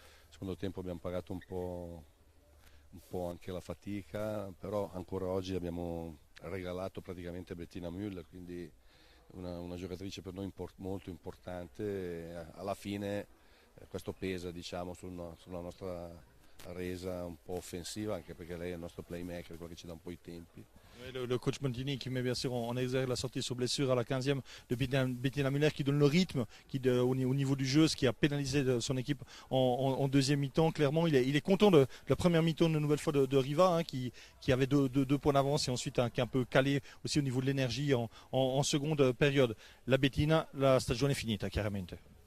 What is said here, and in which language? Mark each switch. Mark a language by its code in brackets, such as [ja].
[it] Il secondo tempo abbiamo pagato un po' anche la fatica, però ancora oggi abbiamo regalato praticamente Bettina Müller, quindi una giocatrice per noi molto importante. E alla fine questo pesa, diciamo, sulla nostra resa un po' offensiva, anche perché lei è il nostro playmaker, quello che ci dà un po' i tempi. [fr] Le coach Montini qui met bien sûr en exergue la sortie sur blessure à la 15e de Bettina Müller qui donne le rythme au niveau du jeu, ce qui a pénalisé son équipe en deuxième mi-temps. Clairement, il est content de la première mi-temps de nouvelle fois de Riva qui avait deux points d'avance et ensuite qui est un peu calé aussi au niveau de l'énergie en seconde période. [it] La Bettina, la stagione è finita chiaramente.